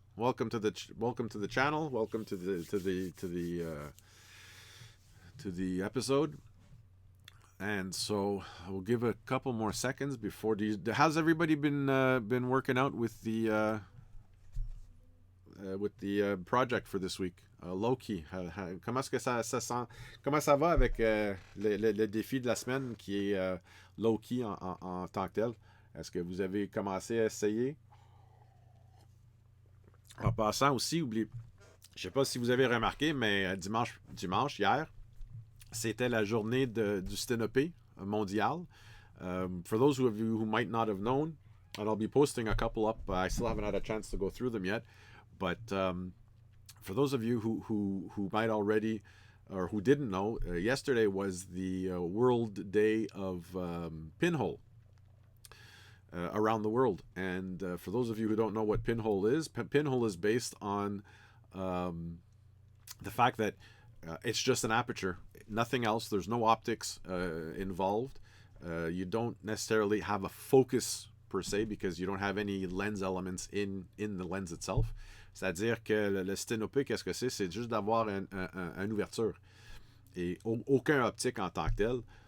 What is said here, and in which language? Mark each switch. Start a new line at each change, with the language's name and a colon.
English: Welcome to the channel. Welcome to the episode. And so we'll give a couple more seconds before. How's everybody been working out with the project for this week?
French: Loki, comment est-ce que ça sent? Comment ça va avec le défi de la semaine qui est Loki en tant que tel? Est-ce que vous avez commencé à essayer? En passant aussi, je ne sais pas si vous avez remarqué, mais dimanche hier, c'était la journée du sténopée mondial.
English: For those of you who might not have known, and I'll be posting a couple up, I still haven't had a chance to go through them yet, but for those of you who might already, or who didn't know, yesterday was the World Day of Pinhole around the world. And for those of you who don't know what pinhole is based on the fact that It's just an aperture, nothing else. There's no optics involved. You don't necessarily have a focus per se because you don't have any lens elements in the lens itself.
French: C'est-à-dire que le sténopé, qu'est-ce que c'est? C'est juste d'avoir une ouverture et aucun optique en tant que tel.